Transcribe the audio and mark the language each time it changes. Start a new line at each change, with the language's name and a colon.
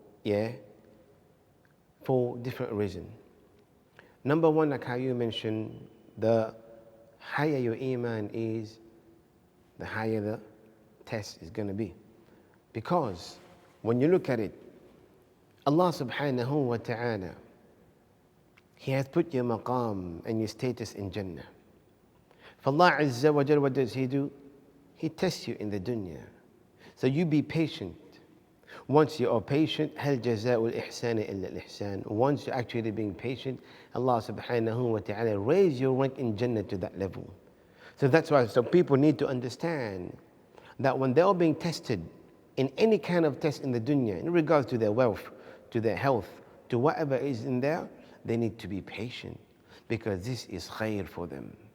English: yeah, for different reasons. Number one, like how you mentioned, the higher your iman is, the higher the test is going to be. Because when you look at it, Allah subhanahu wa ta'ala, He has put your maqam and your status in Jannah. For Allah Azza wa Jal, what does He do? He tests you in the dunya. So you be patient. Once you are patient,
Arabic: هل جزاء الإحسان إلا الإحسان.
English: Once you're actually being patient, Allah subhanahu wa ta'ala raise your rank in Jannah to that level. So that's why people need to understand that when they are being tested in any kind of test in the dunya, in regards to their wealth, to their health, to whatever is in there, they need to be patient because this is khair for them.